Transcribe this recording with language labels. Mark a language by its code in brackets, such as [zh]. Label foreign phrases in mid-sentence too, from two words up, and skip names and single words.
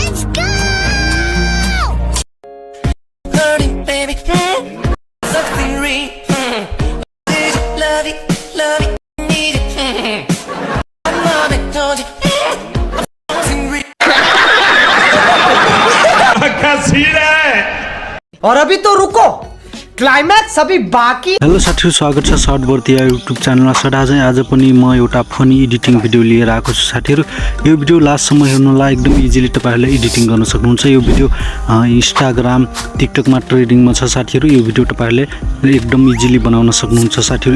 [en] go! Hurting, baby, something real. Did you love it, need it? My mama told you, something real. [hi] और अभी तो रुको, क्लाइमैक्स अभी बाकी। [ne] हेलो साथीहरु, स्वागत छ southbardiya युट्युब च्यानलमा। आज पनि म एउटा [en] funny editing video [ne] लिएर आएको छु साथीहरु। यो भिडियो लास्टसम्म हेर्नुलाई एकदम इजिली तपाईहरुले एडिटिङ गर्न सक्नुहुन्छ। यो भिडियो इन्स्टाग्राम, टिकटकमा ट्रेन्डिङमा छ साथीहरु। यो भिडियो तपाईहरुले एकदम इजिली बनाउन सक्नुहुन्छ साथीहरु।